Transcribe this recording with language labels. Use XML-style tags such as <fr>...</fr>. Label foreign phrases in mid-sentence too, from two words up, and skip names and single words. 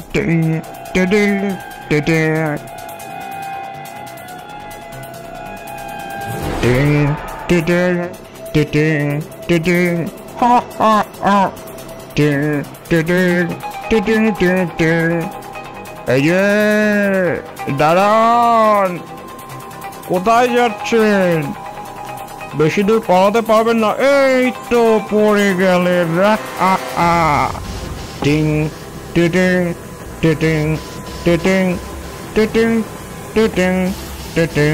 <bn>Ding, ding, ding, ding, ding. Ding, ding, ding, ding, ding, ding, ding. Ha ha ha! Ding, ding, ding, ding, ding, ding, ding. এই যে দাঁড়ান, কোথায় যাচ্ছেন? বেশি দূর পালাতে পারবেন না, এই তো পড়ে গেলেন। টিং টিটিং টিটিং টিটিং টিটিং টিটিং টিটিং।</bn>